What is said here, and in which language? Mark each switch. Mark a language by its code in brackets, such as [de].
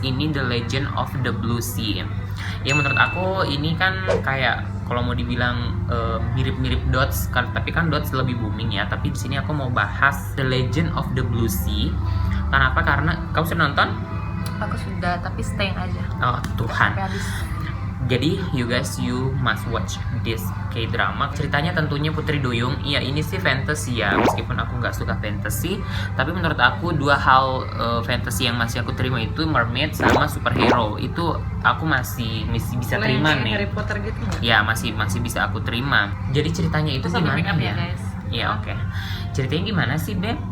[id] Ini The Legend of the Blue Sea. Ya menurut aku ini kan kayak kalau mau dibilang mirip-mirip Dots kan, tapi kan Dots lebih booming ya. Tapi di sini aku mau bahas The Legend of the Blue Sea. Kenapa? Karena kamu sudah nonton? Aku sudah, tapi stay aja. Oh Tuhan. Sampai habis. Jadi [en] you guys, you must watch this K-drama. [id] Ceritanya tentunya Putri Duyung. Iya ini sih fantasy ya, meskipun aku nggak suka fantasy. Tapi menurut aku dua hal fantasy yang masih aku terima itu mermaid sama superhero. Itu aku masih bisa terima nih. Harry Potter gitu nggak? Ya masih bisa aku terima. Jadi ceritanya itu Terus sampai gimana make up ya? guys. Iya oke. Ceritanya gimana sih Beb?